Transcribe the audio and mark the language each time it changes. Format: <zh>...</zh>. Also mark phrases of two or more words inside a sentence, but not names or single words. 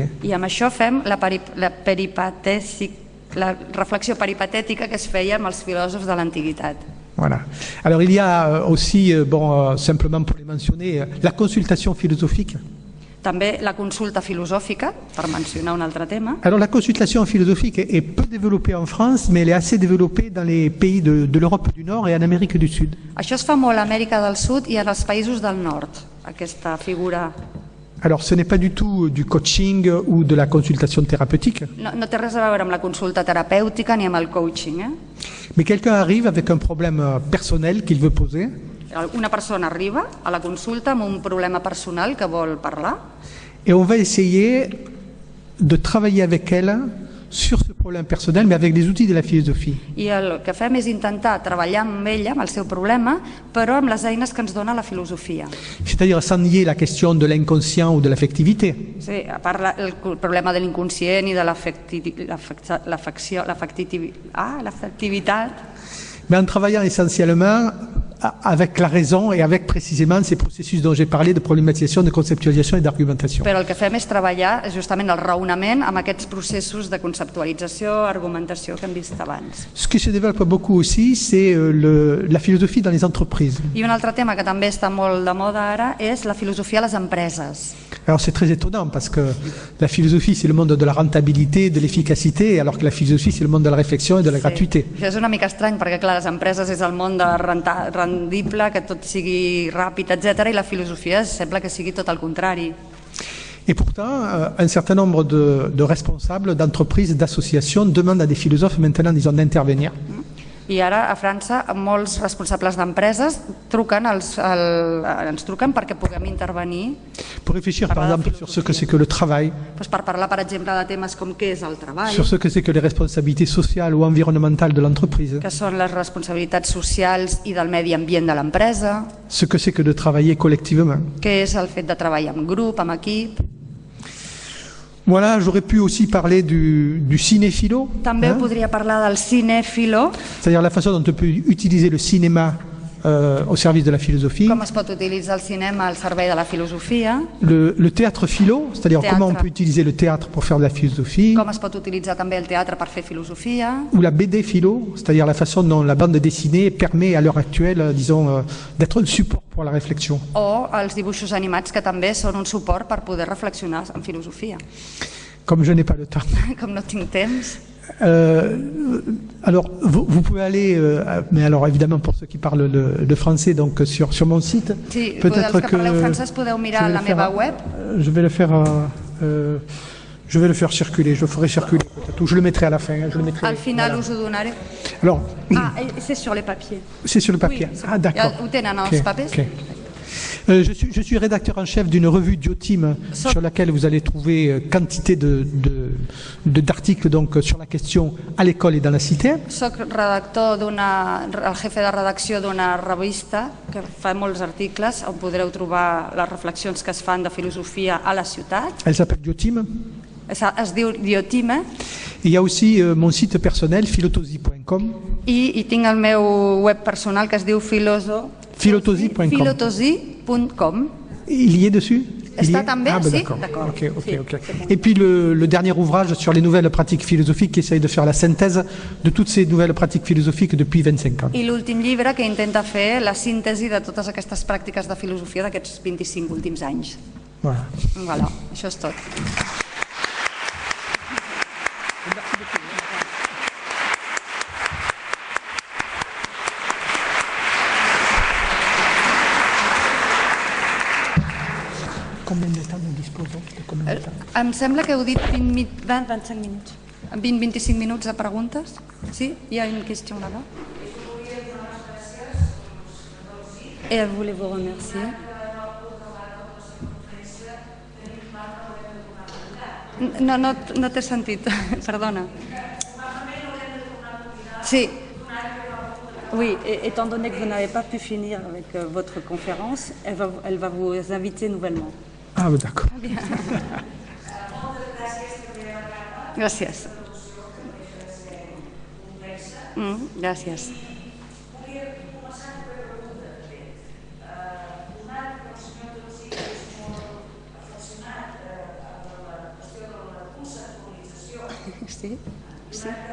<ca>I amb això fem la reflexió peripatètica que es feia amb els filòsofs de l'antiguitat.</ca> <fr>Voilà. Alors il y a aussi, simplement pour les mentionner, la consultation philosophique.</fr> <ca>També la consulta filosòfica, per mencionar un altre tema.</ca> <fr>Alors la consultation philosophique est peu développée en France, mais elle est assez développée dans les pays de l'Europe du Nord et en Amérique du Sud.</fr> <ca>Això es fa molt a Amèrica del Sud i als països del nord, aquesta figura.</ca> <fr>Alors ce n'est pas du tout du coaching ou de la consultation thérapeutique.</fr> <ca>No té res a veure amb la consulta terapèutica ni amb el coaching.</ca> <fr>Mais quelqu'un arrive avec un problème personnel qu'il veut poser.</fr> <ca>Una persona arriba a la consulta amb un problema personal que vol parlar.</ca> <fr>Et on va essayer de travailler avec elle sur ce problème personnel, mais avec les outils de la philosophie.</fr> <ca>I el que fem és intentar treballar amb ella, amb el seu problema, però amb les eines que ens dona la filosofia.</ca> <fr>C'est-à-dire sans nier la question de l'inconscient ou de l'affectivité.</fr> <ca>Sí, a part el problema de l'inconscient i de l'afectivitat.</ca> <fr>Mais en travaillant essentiellement avec la raison et avec précisément ces processus dont j'ai parlé de problématisation, de conceptualisation et d'argumentation.</fr> <ca>Però el que fem és treballar justament el raonament amb aquests processos de conceptualització, argumentació que hem vist abans.</ca> <fr>Ce qui se développe beaucoup aussi, c'est la philosophie dans les entreprises.</fr> <ca>I un altre tema que també està molt de moda ara és la filosofia a les empreses.</ca> <fr>Alors c'est très étonnant parce que la philosophie c'est le monde de la rentabilité, de l'efficacité, alors que la philosophie c'est le monde de la réflexion et de la gratuité.</fr> <ca>És una mica estrany perquè clar, les empreses és el món de rendible, que tot sigui ràpid, etc. i la filosofia sembla que sigui tot el contrari.</ca> <fr>Et pourtant, un certain nombre de responsables, d'entreprises, d'associations demandent à des philosophes maintenant, disons, d'intervenir.</fr> <ca>I ara a França molts responsables d'empreses ens truquen perquè puguem intervenir.</ca> <fr>Pour réfléchir par exemple sur ce que c'est que le travail.</fr> <ca>Per parlar per exemple de temes com què és el treball.</ca> <fr>Sur ce que c'est que les responsabilités sociales ou environnementales de l'entreprise.</fr> <ca>Que són les responsabilitats socials i del medi ambient de l'empresa.</ca> <fr>Ce que c'est que de travailler collectivement.</fr> <ca>Què és el fet de treballar en grup, en equip.</ca> <fr>Voilà, j'aurais pu aussi parler du cinéphilo.</fr> <ca>També podria parlar del cinéphilo.</ca> <fr>C'est-à-dire la façon dont on peut utiliser le cinéma au service de la philosophie.</fr> <ca>Com es pot utilitzar el cinema al servei de la filosofia.</ca> <fr>Le théâtre philo, c'est-à-dire comment on peut utiliser le théâtre pour faire de la philosophie.</fr> <ca>Com es pot utilitzar també el teatre per fer filosofia.</ca> <fr>Ou la BD philo, c'est-à-dire la façon dont la bande dessinée permet à l'heure actuelle, disons, d'être un support pour la réflexion.</fr> <ca>O els dibuixos animats que també són un suport per poder reflexionar en filosofia.</ca> <fr>Comme je n'ai pas le temps.</fr> <ca>Com no tinc temps.</ca> <fr>Alors, vous pouvez aller, mais alors évidemment pour ceux qui parlent le français, donc sur mon site.</fr> <ca>Sí,</ca> <fr>peut-être que</fr> <ca>parleu francès podeu mirar la meva web.</ca> <fr>Je vais le faire circuler, je le ferai circuler peut-être, ou je le mettrai à la fin.</fr> <ca>Al final us ho donaré.</ca> <fr>Alors, c'est sur les papiers. C'est sur le papier. Oui, d'accord.</fr> <ca>Ho tenen els papers.</ca> <fr>Okay. Je suis rédacteur en chef d'une revue Diotim sur laquelle vous allez trouver quantité d'articles donc sur la question à l'école et dans la cité.</fr> <ca>Soc el jefe de redacció d'una revista que fa molts articles on podreu trobar les reflexions que es fan de filosofia a la ciutat.</ca> <fr>Elle s'appelle Diotim.</fr> <ca>Es diu Diotim.</ca> <fr>Il y a aussi mon site personnel filotosi.com.</fr> <ca>I tinc el meu web personal que es diu filotosi.com.</ca> <fr>Il y est dessus?</fr> <ca>Està també?</ca> <fr>Ah, ben</fr> <ca>sí?</ca> <fr>D'accord. Okay. Et puis le dernier ouvrage sur les nouvelles pratiques philosophiques qui essaye de faire la synthèse de toutes ces nouvelles pratiques philosophiques depuis 25 ans.</fr> <ca>I l'últim llibre que intenta fer la síntesi de totes aquestes pràctiques de filosofia d'aquests 25 últims anys. Voilà, això és tot.</ca> <fr>Combien de temps nous disposons?</fr> <ca>Em sembla que heu dit 25 minuts. 20-25 minuts de preguntes. Sí? Hi ha una qüestió là-bas.</ca> <fr>Et elle voulait vous remercier.</fr> <ca>No t'he sentit, perdona. Sí.</ca> <fr>Oui, étant donné que vous n'avez pas pu finir avec votre conférence, elle va vous inviter nouvellement. Ah, d'accord.</fr> <ca>Gràcies. Gràcies. Sí, sí.</ca>